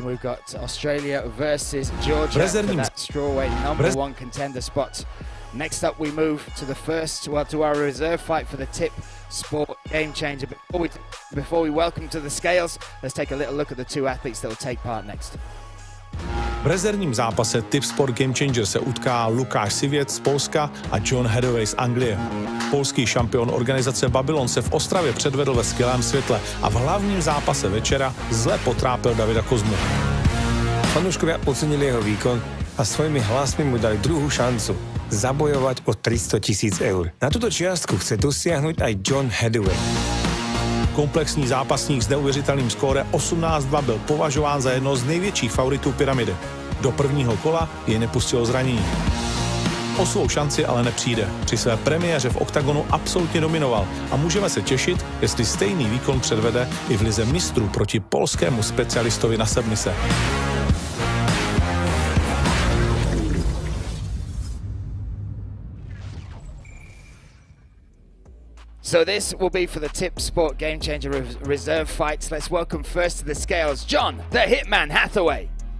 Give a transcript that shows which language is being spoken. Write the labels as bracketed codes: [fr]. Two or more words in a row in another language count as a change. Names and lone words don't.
[en] We've got Australia versus Georgia for that strawweight #1 contender spot. Next up, we move to the first, well, to our reserve fight for the Tip Sport Game Changer. Before we welcome to the scales, let's take a little look at the 2 athletes that will take part next. [cs] V rezervním zápase Tip Sport Game Changer se utká Lukáš Sivěc z Polska a John Hathaway z Anglie. Polský šampion organizace Babylon se v Ostravě předvedl ve skvělém světle a v hlavním zápase večera zle potrápil Davida Kozmu. [sk] Fanúškovia ocenili jeho výkon a svojimi hlasmi mu dali druhú šancu zabojovať o 300 000 eur. Na túto čiastku chce dosiahnuť aj John Hathaway. [cs] Komplexní zápasník s neuvěřitelným skóre 18-2 byl považován za jedno z největších favoritů pyramidy. Do prvního kola jej nepustilo zranění. O svou šanci ale nepřijde. Při své premiéře v Oktagonu absolutně dominoval a můžeme se těšit, jestli stejný výkon předvede i v lize mistrů proti polskému specialistovi na submise. [en] So this will be for the Tip Sport Game Changer reserve fights. Let's welcome first to the scales, John the Hitman Hathaway.